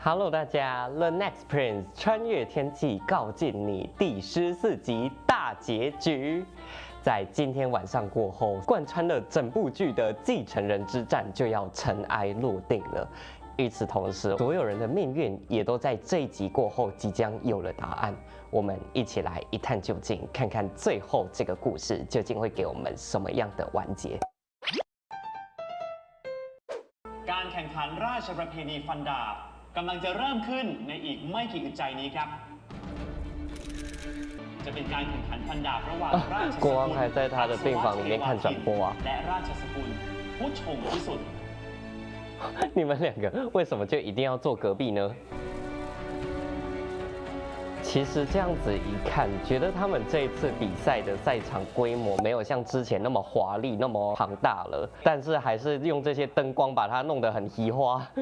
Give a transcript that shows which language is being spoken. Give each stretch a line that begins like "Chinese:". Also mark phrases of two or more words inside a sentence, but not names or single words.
Chinese: Hello， 大家 ，The Next Prince 穿越天际告尽你第14集大结局，在今天晚上过后，贯穿了整部剧的继承人之战就要尘埃落定了。与此同时，所有人的命运也都在这一集过后即将有了答案。我们一起来一探究竟，看看最后这个故事究竟会给我们什么样的完结。
Thai: การแข่งขันราชประเพณีฟันดาบกำลังจะเริ่มขึ้นในอีกไม่กี่อึดใจนี้ครับจะเป็นการแข่งขันฟันดาบระหว่างราชสกุล
Chinese: 国王还在他的病房里面看转播啊
Thai: และราชสกุลผู้ชงที่สุด
Chinese: 你们两个为什么就一定要坐隔壁呢？其实这样子一看，觉得他们这一次比赛的赛场规模没有像之前那么华丽、那么庞大了，但是还是用这些灯光把它弄得很移花。